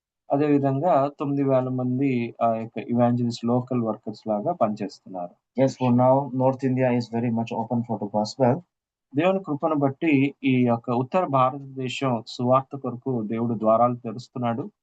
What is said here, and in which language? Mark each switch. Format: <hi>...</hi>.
<te>అదే విధంగా 9,000 మంది ఆ యొక్క ఇవాంజలిస్ట్ లోకల్ వర్కర్స్ లాగా పనిచేస్తున్నారు.</te> <en>Yes, for now North India is very much open for the gospel.</en> <te>దేవుని కృపను బట్టి ఈ యొక్క ఉత్తర భారతదేశం సువార్త కొరకు దేవుడు ద్వారాలు తెరుస్తున్నాడు.</te>